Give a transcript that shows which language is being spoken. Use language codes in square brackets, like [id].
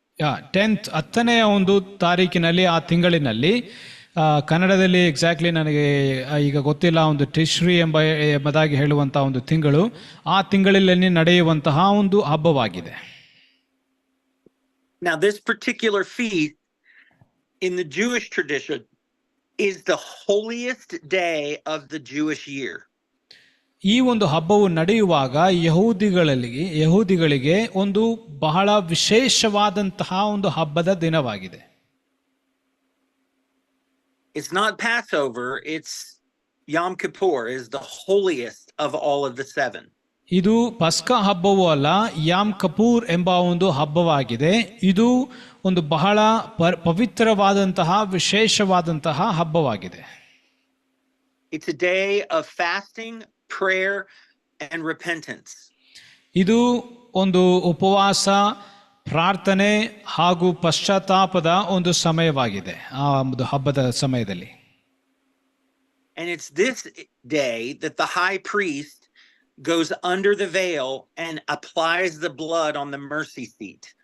[kn] 10ನೆಯ ಒಂದು ತಾರೀಕಿನಲ್ಲಿ, ಆ ತಿಂಗಳಿನಲ್ಲಿ, ಕನ್ನಡದಲ್ಲಿ ಎಕ್ಸಾಕ್ಟ್ಲಿ ನನಗೆ ಈಗ ಗೊತ್ತಿಲ್ಲ, ಒಂದು ಟಿಶ್ರಿ ಎಂಬುದಾಗಿ ಹೇಳುವಂತಹ ಒಂದು ತಿಂಗಳು, ಆ ತಿಂಗಳಲ್ಲಿ ನಡೆಯುವಂತಹ ಒಂದು ಹಬ್ಬವಾಗಿದೆ. [en] Now this particular feast in the Jewish tradition is the holiest day of the Jewish year. [kn] ಈ ಒಂದು ಹಬ್ಬವು ನಡೆಯುವಾಗ ಯಹೂದಿಗಳಿಗೆ ಒಂದು ಬಹಳ ವಿಶೇಷವಾದಂತಹ ಒಂದು ಹಬ್ಬದ ದಿನವಾಗಿದೆ. [en] It's not Passover, it's Yom Kippur is the holiest of all of the 7. [kn] ಇದು ಪಸ್ಕಾ ಹಬ್ಬವೂ ಅಲ್ಲ, ಯಾಮ್ ಕಪೂರ್ ಎಂಬ ಒಂದು ಹಬ್ಬವಾಗಿದೆ. ಇದು ಒಂದು ಬಹಳ ಪವಿತ್ರವಾದಂತಹ ವಿಶೇಷವಾದಂತಹ ಹಬ್ಬವಾಗಿದೆ. [en] It's a day of fasting, prayer and repentance. [kn] ಇದು ಒಂದು ಉಪವಾಸ, ಪ್ರಾರ್ಥನೆ ಹಾಗೂ ಪಶ್ಚಾತ್ತಾಪದ ಒಂದು ಸಮಯವಾಗಿದೆ ಆ ಒಂದು ಹಬ್ಬದ ಸಮಯದಲ್ಲಿ. [en] And it's this day that the high priest goes under the veil and applies the blood on the mercy seat.